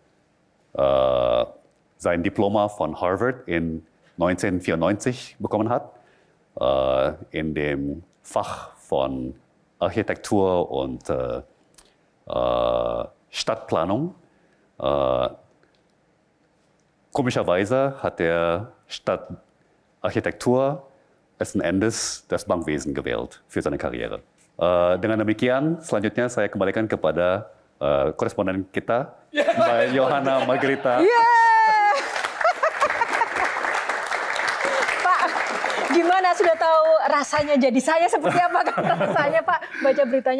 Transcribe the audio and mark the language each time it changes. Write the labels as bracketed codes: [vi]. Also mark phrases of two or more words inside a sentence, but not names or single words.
[de] sein Diploma von Harvard in 1994 bekommen hat, in dem Fach von Architektur und Stadtplanung. Komischerweise hat er statt Architektur letzten Endes das Bankwesen gewählt für seine Karriere. [id] Dengan demikian, selanjutnya saya kembalikan kepada koresponden kita, Mbak Johanna Margarita. Pak, gimana, sudah tahu rasanya jadi saya seperti apa kan rasanya Pak baca beritanya?